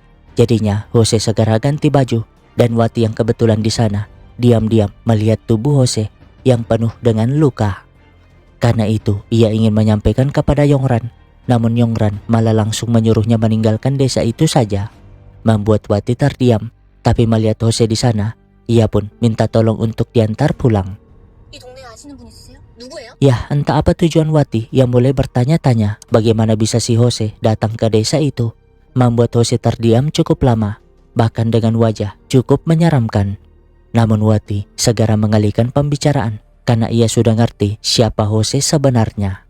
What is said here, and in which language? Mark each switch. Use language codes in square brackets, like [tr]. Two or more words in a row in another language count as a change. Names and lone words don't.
[id] Jadinya Jose segera ganti baju, dan Wati yang kebetulan di sana diam-diam melihat tubuh Jose yang penuh dengan luka. Karena itu ia ingin menyampaikan kepada Yongran, namun Yongran malah langsung menyuruhnya meninggalkan desa itu saja, membuat Wati terdiam. Tapi melihat Jose di sana, ia pun minta tolong untuk diantar pulang. [ko] 이 동네 아시는 분 있으세요? 누구예요? [id] Ya, entah apa tujuan Wati yang mulai bertanya-tanya bagaimana bisa si Jose datang ke desa itu, membuat Jose terdiam cukup lama, bahkan dengan wajah cukup menyeramkan. Namun Wati segera mengalihkan pembicaraan karena ia sudah ngerti siapa Jose sebenarnya.